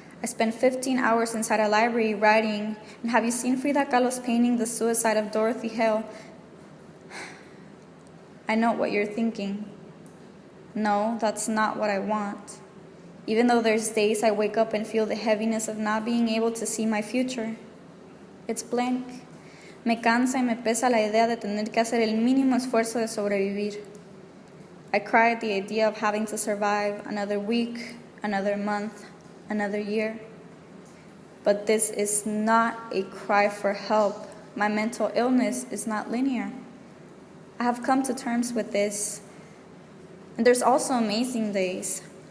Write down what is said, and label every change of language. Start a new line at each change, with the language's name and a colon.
English: I spent 15 hours inside a library writing, and have you seen Frida Kahlo's painting, The Suicide of Dorothy, Hale? I know what you're thinking. No, that's not what I want. Even though there's days I wake up and feel the heaviness of not being able to see my future. It's blank.
Spanish: Me cansa y me pesa la idea de tener que hacer el mínimo esfuerzo de sobrevivir.
English: I cry at the idea of having to survive another week, another month, another year. But this is not a cry for help. My mental illness is not linear. I have come to terms with this. And there's also amazing days.